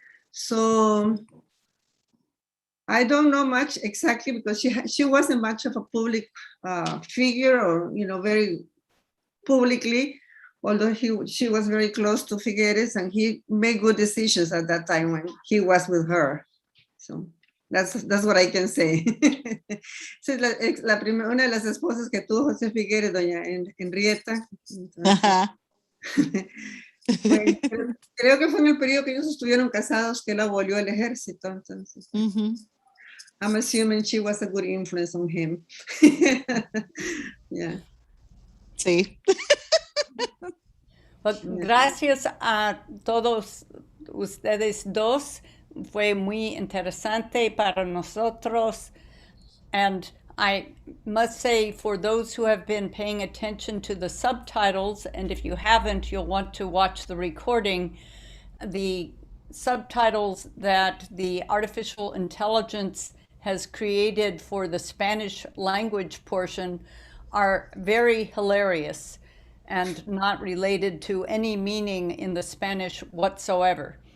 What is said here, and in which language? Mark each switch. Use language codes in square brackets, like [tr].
[en] So I don't know much exactly, because she wasn't much of a public figure, or very publicly, although she was very close to Figueres, and he made good decisions at that time when he was with her. So that's what I can say. [es] Sí, una de las esposas que tuvo José Figueres, doña Henrietta. Pues, creo que fue en el periodo que ellos estuvieron casados que él abolió el ejército. [en] Entonces, I'm assuming she was a good influence on him. Yeah. [es] Sí. Gracias a todos ustedes dos. Fue muy interesante para nosotros. [en] And I must say, for those who have been paying attention to the subtitles, and if you haven't, you'll want to watch the recording, the subtitles that the artificial intelligence has created for the Spanish language portion are very hilarious and not related to any meaning in the Spanish whatsoever.